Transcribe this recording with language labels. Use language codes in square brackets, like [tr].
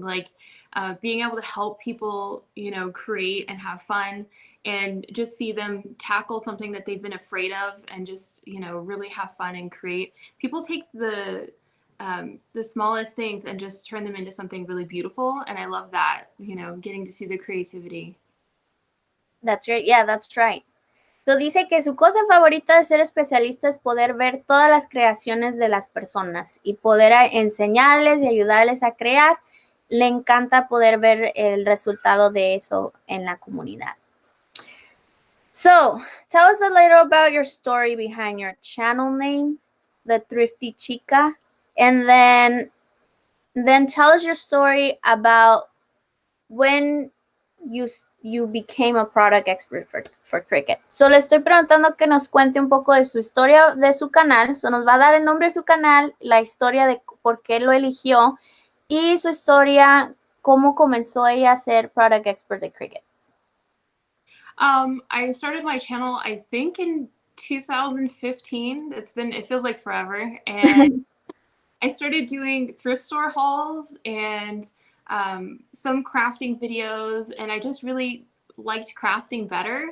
[en] Like being able to help people, create and have fun, and just see them tackle something that they've been afraid of, and just really have fun and create. People take the smallest things and just turn them into something really beautiful, and I love that. Getting to see the creativity. That's right. Yeah, that's right. [es] So dice que su cosa favorita de ser especialista es poder ver todas las creaciones de las personas y poder enseñarles y ayudarles a crear. Le encanta poder ver el resultado de eso en la comunidad. [en] So, tell us a little about your story behind your channel name, The Thrifty Chica, and then tell us your story about when you became a product expert for Cricut. [es] So, le estoy preguntando que nos cuente un poco de su historia de su canal. So, nos va a dar el nombre de su canal, la historia de por qué lo eligió y su historia, cómo comenzó ella a ser product expert de Cricut. [en] I started my channel, I think, in 2015. It feels like forever. And I started doing thrift store hauls and some crafting videos, and I just really liked crafting better.